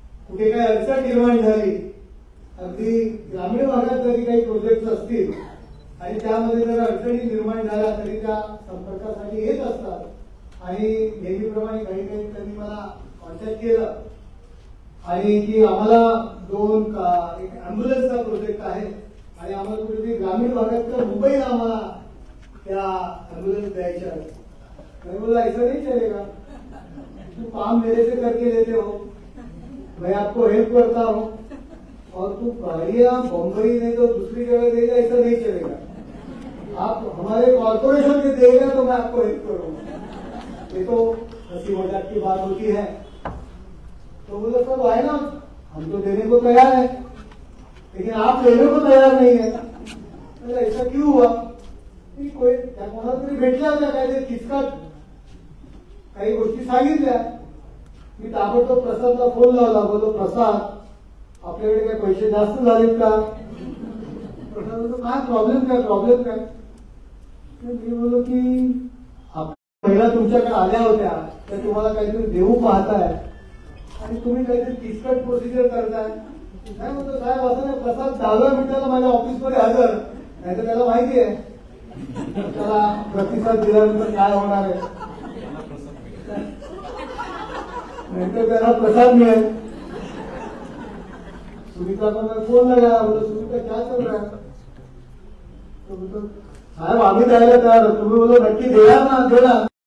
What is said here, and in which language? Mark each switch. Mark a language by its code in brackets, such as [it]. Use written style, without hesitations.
[mr] कुठे काही अडचण निर्माण झाली, अगदी ग्रामीण भागात जरी काही प्रोजेक्ट असतील आणि त्यामध्ये जर अडचणी निर्माण झाल्या तरी त्या संपर्कासाठी येत असतात आणि नेहमीप्रमाणे काही काही त्यांनी मला कॉन्टॅक्ट केलं आणि की आम्हाला एक अँब्युलन्सचा प्रोजेक्ट आहे आणि आम्हाला कुठेतरी ग्रामीण भागात तर मुंबईला आम्हाला त्या एम्बुलेंस द्यायच्या. [hi] मैं बोला ऐसा नहीं चलेगा, तू काम मेरे से करके लेते हो, मैं आपको हेल्प करता हूँ और तू गाड़ियां बम्बई नहीं तो दूसरी जगह देगा, ऐसा नहीं चलेगा. आप हमारे कॉर्पोरेशन के देगा तो मैं आपको हेल्प करूंगा. ये तो हंसी मजाक की बात होती है. तो बोला सब है ना, हम तो देने को तैयार है, लेकिन आप लेने को तैयार नहीं है. ऐसा क्यों हुआ? [mr] कोई कोणाला तरी भेटल्या होत्या, काय किचकट काही गोष्टी सांगितल्या. मी ताबडतोब प्रसादला फोन लावला, बोलतो प्रसाद आपल्याकडे काही पैसे जास्त झालेत का? प्रसाद बोलतो काय प्रॉब्लेम काय? मी बोललो की महिला तुमच्याकडे आल्या होत्या, त्या तुम्हाला काहीतरी देऊ पाहताय आणि तुम्ही काहीतरी किचकट प्रोसिजर करताय. नाही म्हणतो साहेब असं नाही, प्रसाद 10व्या मिनिटाला माझ्या ऑफिसमध्ये हजर, नाही तर त्याला माहिती आहे त्याला प्रतिसाद दिल्यानंतर काय होणार आहे, नाहीतर त्याला प्रसाद मिळेल. [hi] सुनीता [mr] पण [hi] फोन लगा, बोलो सुनीता क्या चल रहा है? [mr] तो बोलतो साहेब आम्ही द्यायला तयार, तुम्ही बोलो नक्की देणार ना, देणार.